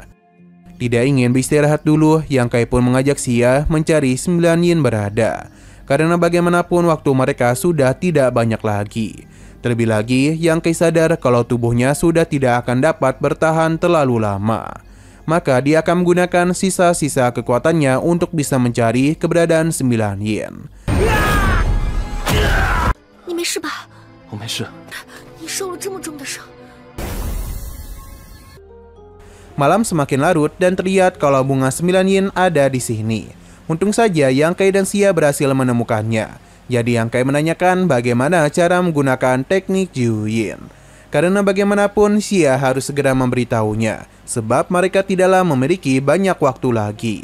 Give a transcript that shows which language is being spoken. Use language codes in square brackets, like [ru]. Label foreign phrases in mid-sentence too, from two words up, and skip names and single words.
[id] Tidak ingin beristirahat dulu, Yang Kai pun mengajak Xia mencari 9 yin berada. Karena bagaimanapun waktu mereka sudah tidak banyak lagi. Terlebih lagi, Yang Kai sadar kalau tubuhnya sudah tidak akan dapat bertahan terlalu lama. Maka dia akan menggunakan sisa-sisa kekuatannya untuk bisa mencari keberadaan 9 yin. [zh] 你没事吧？我没事。你受了这么重的伤。 [id] Malam semakin larut dan terlihat kalau bunga 9 yin ada di sini. Untung saja Yang Kai dan Xia berhasil menemukannya. Jadi Yang Kai menanyakan bagaimana cara menggunakan teknik Jiu Yin. Karena bagaimanapun Xia harus segera memberitahunya, sebab mereka tidaklah memiliki banyak waktu lagi.